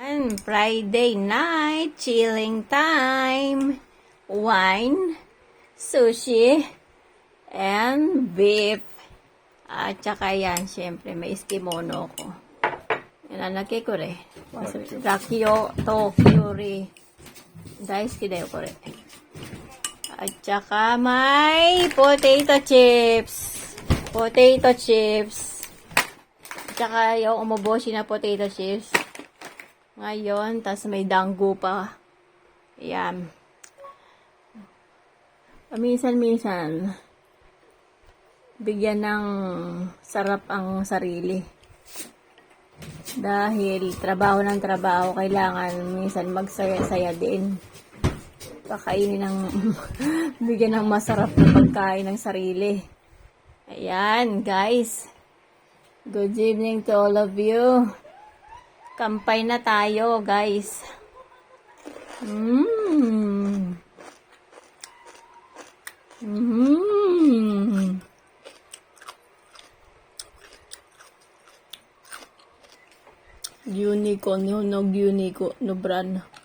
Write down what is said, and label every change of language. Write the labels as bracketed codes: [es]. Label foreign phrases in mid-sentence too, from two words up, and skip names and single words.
[tl] Ayan, [en] Friday night, chilling time, wine, sushi, and beef. [tl] At saka yan, syempre, may kimono ko. [ja] Yan, なけ これ。らっきょうと きゅうり. 大好きだよ、これ. [tl] At saka may [en] potato chips. Potato chips. [tl] At saka yung umuboshi na [en] potato chips. [tl] Ngayon, tas may dango pa. Ayan. Paminsan-minsan, bigyan ng sarap ang sarili. Dahil trabaho ng trabaho, kailangan minsan magsaya-saya din. Pakainin ng bigyan ng masarap na pagkain ng sarili. Ayan, guys. [en] Good evening to all of you. [tl] Kampay na tayo, guys. [en] Unicorn, unicorn, no brand.